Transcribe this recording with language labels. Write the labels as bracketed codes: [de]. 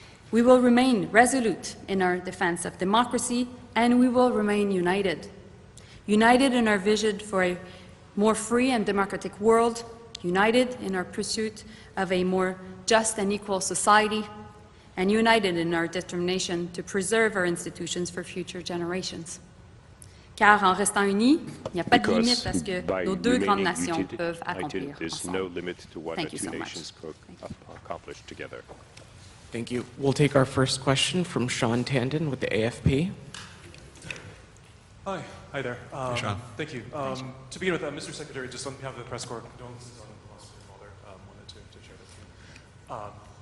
[en] We will remain resolute in our defense of democracy, and we will remain united. United in our vision for a more free and democratic world, united in our pursuit of a more just and equal society, and united in our determination to preserve our institutions for future generations. [fr] Car en restant unis, il n'y a pas de limite à ce que nos deux grandes nations peuvent accomplir ensemble. [en] Thank you so much. Accomplish together. Thank you. We'll take our first question from Sean Tandon with the AFP. Hi there. Sean. Thank you. To begin with, Mr. Secretary, just on behalf of the press corps, condolences on the loss of your father.